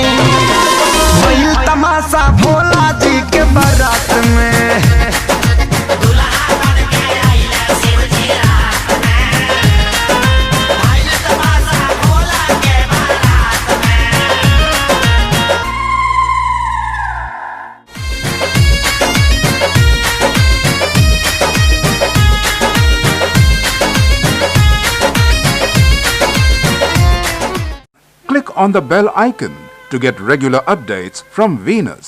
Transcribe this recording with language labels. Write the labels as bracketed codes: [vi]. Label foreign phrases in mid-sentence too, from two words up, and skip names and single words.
[bho] भइल तमाशा भोला जी के बारात में। दुल्हा बन के अइले शिव जी रात में, भइल तमाशा भोला के बारात में। [en] Click on the bell icon to get regular updates from Venus.